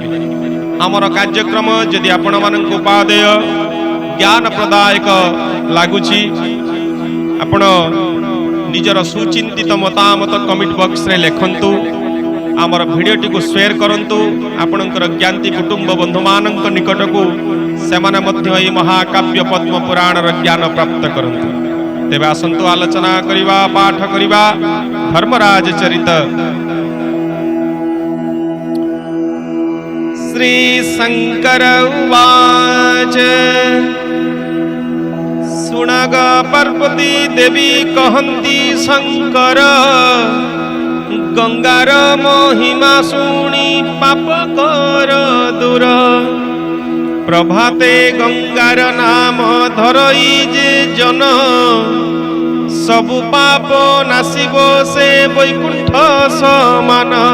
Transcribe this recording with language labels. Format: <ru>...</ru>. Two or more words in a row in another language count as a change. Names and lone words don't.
<or>ଆମର କାର୍ଯ୍ୟକ୍ରମ ଯଦି ଆପଣ ମାନଙ୍କ ଉପାଦେୟ ଜ୍ଞାନ ପ୍ରଦାୟକ ଲାଗୁଛି, ଆପଣ ନିଜର ସୁଚିନ୍ତିତ ମତାମତ</or> <en>comment box</en> <or>ରେ ଲେଖନ୍ତୁ। ଆମର ଭିଡିଓ ଟି କୁ ଶେୟାର କରନ୍ତୁ ଆପଣଙ୍କର ଜ୍ଞାତି କୁଟୁମ୍ବ ବନ୍ଧୁ ମାନଙ୍କ ନିକଟ କୁ ସେମାନେ ମଧ୍ୟ ଏଇ ମହାକାବ୍ୟ ପଦ୍ମ ପୁରାଣ ର ଜ୍ଞାନ ପ୍ରାପ୍ତ କରନ୍ତୁ। ତେବେ ଆସନ୍ତୁ ଆଲୋଚନା କରିବା, ପାଠ କରିବା ଧର୍ମରାଜ ଚରିତ। ଶ୍ରୀ ଶଙ୍କର ଉବାଚ ଶୁଣଗୋ ପାର୍ବତୀ ଦେବୀ କହନ୍ତି ଶଙ୍କର ଗଙ୍ଗାର ମହିମା ଶୁଣି ପାପ କର ଦୂର। ପ୍ରଭାତେ ଗଙ୍ଗାର ନାମ ଧରଇ ଯେ ଜନ ସବୁ ପାପ ନାଶିବ ସେ ବୈକୁଣ୍ଠ ସମାନ।</or>